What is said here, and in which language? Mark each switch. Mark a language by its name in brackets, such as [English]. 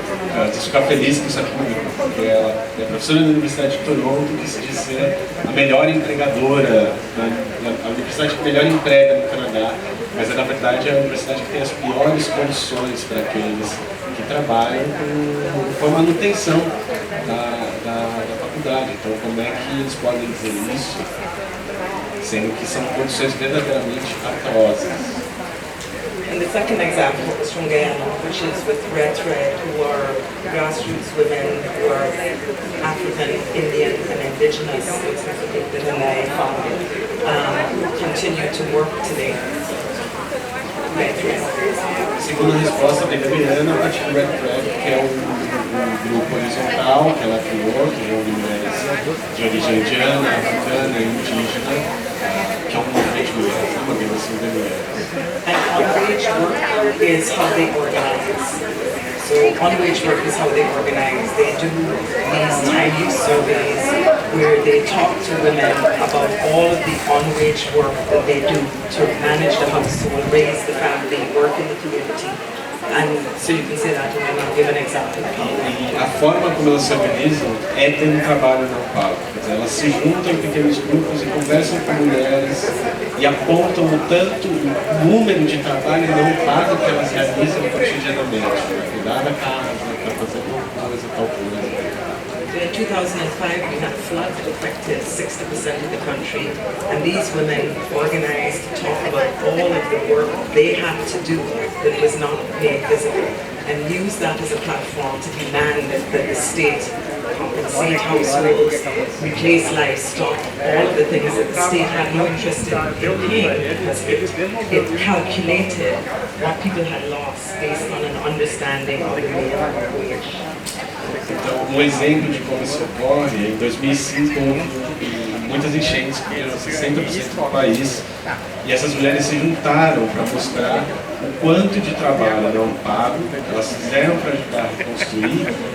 [Portuguese] Preciso ficar feliz com isso aqui, porque ela é professora da Universidade de Toronto, que se diz ser a melhor empregadora, a universidade que melhor emprega no Canadá, mas na verdade é a universidade que tem as piores condições para aqueles que trabalham com a manutenção da faculdade. Então, como é que eles podem dizer isso, sendo que são condições verdadeiramente atrozes? [English] And the second example was from Guyana, which is with Red Thread, who are grassroots women who are African, Indian, and Indigenous, the Nanae family, who continue to work today. Red Thread. [Portuguese] Segunda resposta da Guyana, a partir do Red Thread, que é um grupo horizontal que ela criou, que reúne mulheres de origem indiana, africana e indígena, que é um movimento de mulheres, uma organização de mulheres. [English] And on-wage work is how they organize. So on-wage work is how they organize. They do these time use surveys where they talk to women about all of the on-wage work that they do to manage the household, raise the family, work in the community. And so you can say that and I'll give an example. [Portuguese] E a forma como elas se organizam é ter um trabalho não pago. Quer dizer, elas se juntam em pequenos grupos e conversam com mulheres e apontam o tanto o número de trabalho não pago que elas realizam cotidianamente. Cuidar da casa, para fazer tal coisa, tal coisa. [English] In 2005, we had floods that affected 60% of the country, and these women organized to talk about all of the work they had to do that was not made visible, and use that as a platform to demand that the state compensate households, replace livestock, all of the things that the state had no interest in paying, because it calculated what people had lost based on an understanding of the minimum wage. [Portuguese] Então, um exemplo de como isso ocorre, em 2005 houve muitas enchentes que eram 60% do país, e essas mulheres se juntaram para mostrar o quanto de trabalho não pago elas fizeram para ajudar a reconstruir